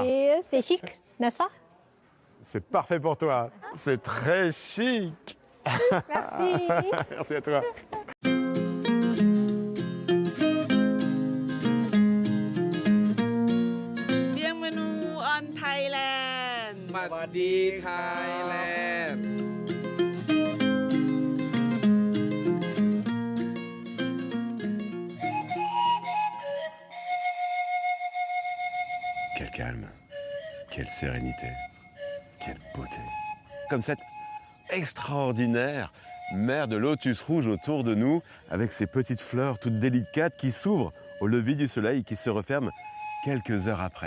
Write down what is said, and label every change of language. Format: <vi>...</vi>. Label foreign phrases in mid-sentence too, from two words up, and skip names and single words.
<fr>C'est chic, n'est-ce pas? C'est parfait pour toi. C'est très chic. Merci. Merci à toi. Bienvenue en Thailand</fr> <th>สวัสดีไทยแลนด์</th> <fr>Quel calme, quelle sérénité, quelle beauté. Comme cette extraordinaire mer de lotus rouge autour de nous, avec ces petites fleurs toutes délicates qui s'ouvrent au lever du soleil et qui se referment quelques heures après.</fr>